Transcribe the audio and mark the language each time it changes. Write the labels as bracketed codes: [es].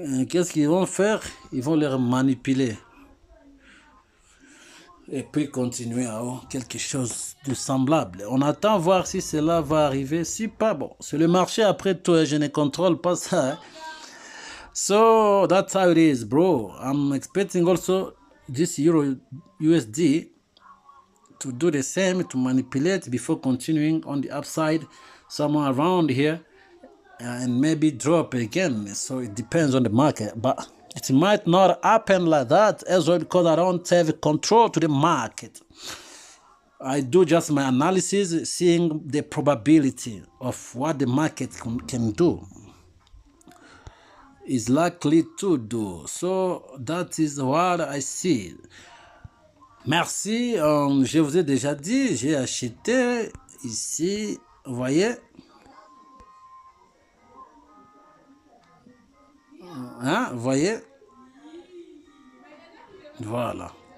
[fr] Qu'est-ce qu'ils vont faire? Ils vont les manipuler. et puis continuer à quelque chose de semblable. On attend voir si cela va arriver. Si pas, bon, c'est le marché après tout, je ne contrôle pas ça. [en] Hein. So that's how it is, bro. I'm expecting also this Euro USD to do the same, to manipulate before continuing on the upside somewhere around here and maybe drop again. So it depends on the market, but it might not happen like that as well because I don't have control to the market. I do just my analysis, seeing the probability of what the market can do, is likely to do. So that is what I see. [fr] Merci, je vous ai déjà dit, j'ai acheté ici, vous voyez, hein, vous voyez, voilà.